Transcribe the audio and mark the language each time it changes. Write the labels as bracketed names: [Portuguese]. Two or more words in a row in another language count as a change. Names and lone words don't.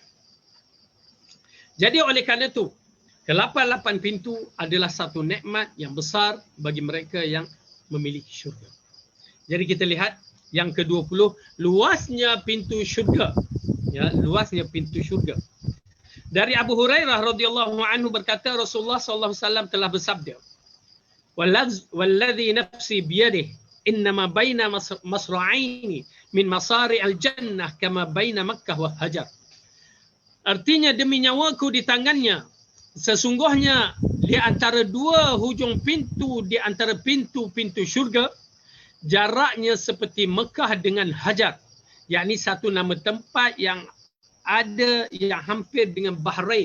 [Malay] Jadi oleh kerana tu, ke-8 pintu adalah satu nikmat yang besar bagi mereka yang memiliki syurga. Jadi kita lihat yang ke-20, luasnya pintu syurga. Ya, luasnya pintu syurga. Dari Abu Hurairah [Arabic] رضي الله عنه [Malay] berkata, Rasulullah [Arabic] صلى الله عليه وسلم [Malay] telah bersabda, [Arabic] "والذي نفسي بيده إنما بين مصراعين من مصاريع الجنة كما بين مكة وهجر." [Malay] Artinya, demi nyawaku di tangannya, sesungguhnya di antara 2 hujung pintu di antara pintu-pintu syurga, jaraknya seperti Mekah dengan Hajar, yakni satu nama tempat yang ada yang hampir dengan Bahrain.